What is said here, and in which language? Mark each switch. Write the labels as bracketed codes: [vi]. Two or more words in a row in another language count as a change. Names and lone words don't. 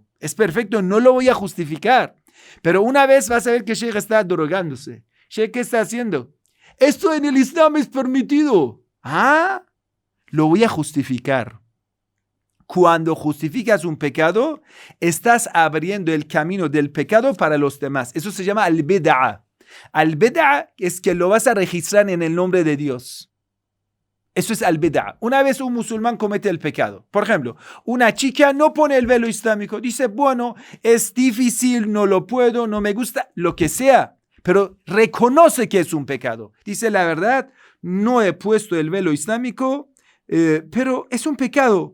[es] Es perfecto, no lo voy a justificar. Pero una vez vas a ver que Sheikh está drogándose. Sheikh, ¿qué está haciendo? Esto en el Islam es permitido. Lo voy a justificar. Cuando justificas un pecado, estás abriendo el camino del pecado para los demás. Eso se llama al-bid'a. Al-bid'a es que lo vas a registrar en el nombre de Dios. Eso es al-bid'a. Una vez un musulmán comete el pecado. Por ejemplo, una chica no pone el velo islámico. Dice, bueno, es difícil, no lo puedo, no me gusta, lo que sea. Pero reconoce que es un pecado. Dice, la verdad, no he puesto el velo islámico, pero es un pecado.